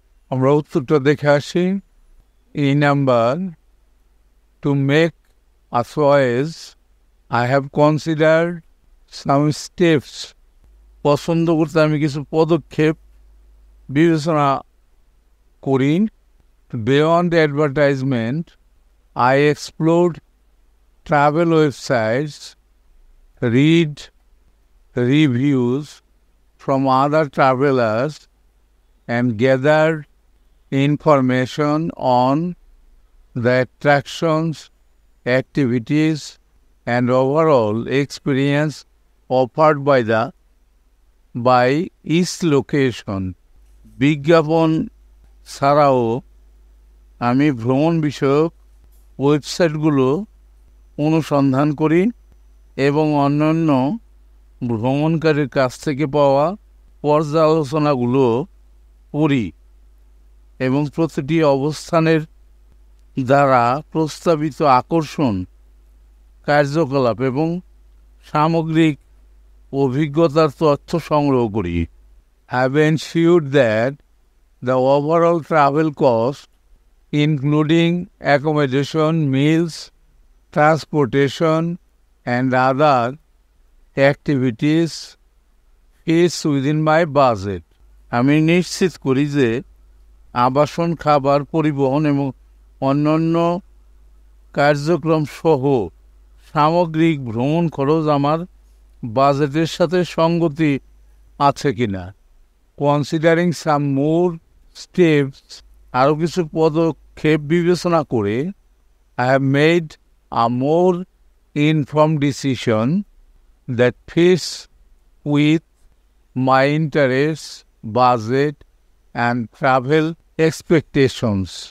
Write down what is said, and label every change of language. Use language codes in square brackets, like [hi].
[bn] আমরা উত্তরটা দেখে আসি। E number, [en] To make a choice I have considered some steps. [bn] পছন্দ করতে আমি কিছু পদক্ষেপ বিবেচনা করি। [en] Beyond advertisement, I explored travel websites, read reviews from other travelers, and gathered information on the attractions, activities, and overall experience offered by each location. [bn] বিজ্ঞাপন ছাড়াও আমি ভ্রমণ বিষয়ক ওয়েবসাইটগুলো অনুসন্ধান করি এবং অন্যান্য ভ্রমণকারীর কাছ থেকে পাওয়া পর্যালোচনাগুলো পড়ি এবং প্রতিটি অবস্থানের দ্বারা প্রস্তাবিত আকর্ষণ, কার্যকলাপ এবং সামগ্রিক অভিজ্ঞতার তথ্য সংগ্রহ করি। [en] Have ensured that the overall travel cost, including accommodation, meals, transportation, and other activities, is within my budget. [bn] আমি নিশ্চিত করি যে আবাসন, খাবার, পরিবহন এবং অন্যান্য কার্যক্রম সহ সামগ্রিক ভ্রমণ খরচ আমার বাজেটের সাথে সঙ্গতি আছে কিনা। [en] considering some more steps, [bn] আরও কিছু পদক্ষেপ বিবেচনা করে, [en] I have made a more informed decision that fits with my interest, budget and travel expectations.